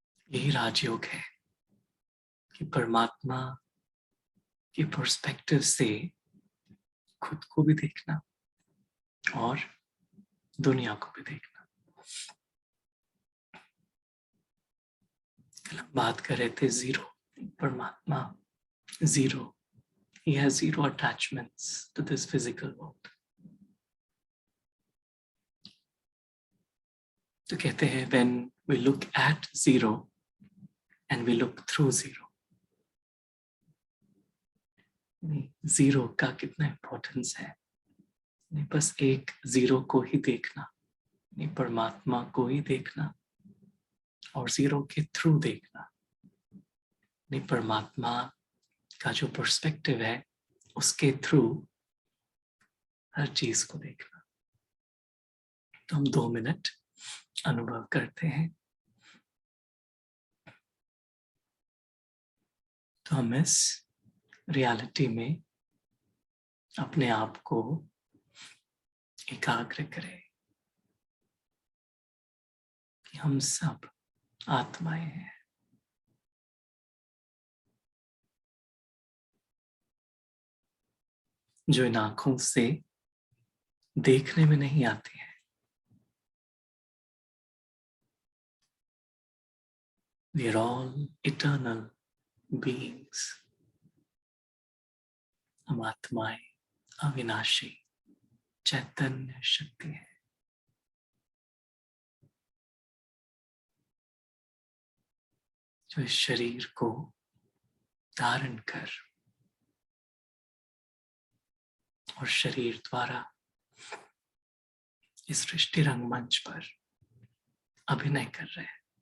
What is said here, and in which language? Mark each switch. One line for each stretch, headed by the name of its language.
Hindi: यही राजयोग है कि परमात्मा के पर्सपेक्टिव से खुद को भी देखना और दुनिया को भी देखना। कल हम बात कर रहे थे जीरो, परमात्मा zero,
English: he has zero attachments to this physical world.
Hindi: तो कहते हैं
English: when we look at zero and we look through zero,
Hindi: zero का कितना इंपॉर्टेंस है। नहीं बस एक जीरो को ही देखना, नहीं परमात्मा को ही देखना और जीरो के थ्रू देखना, नहीं परमात्मा का जो पर्सपेक्टिव है उसके थ्रू हर चीज को देखना। तो हम 2 मिनट अनुभव करते हैं। तो हम इस रियलिटी में अपने आप को एकाग्र करें कि हम सब आत्माएं हैं। जो इन आंखों से देखने में नहीं आती है।
English: We are all eternal beings.
Hindi: हम आत्माएं अविनाशी चैतन्य शक्ति है। जो इस शरीर को धारण कर और शरीर द्वारा इस सृष्टि रंगमंच पर अभिनय कर रहे हैं।